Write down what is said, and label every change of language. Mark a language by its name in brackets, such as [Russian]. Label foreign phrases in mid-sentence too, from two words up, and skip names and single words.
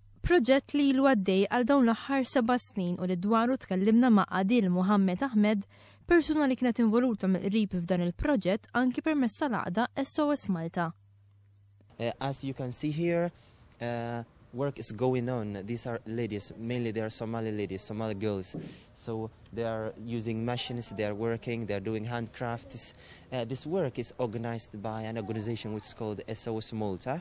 [Maltese] Proġett li ilu għaddej għal dawn l-aħħar 7 snin u li dwaru tkellimna ma' Adil Muhammad Ahmed, persuna li kienet involuta mill-qrib f'dan il-proġett anki permezz tal-għaqda SOS Malta. [English] As you can see here, work is going on. These are ladies, mainly they are Somali ladies, Somali girls. So they are using machines, they are working, they are doing handcrafts. This work is organized by an organization which is called SOS Malta.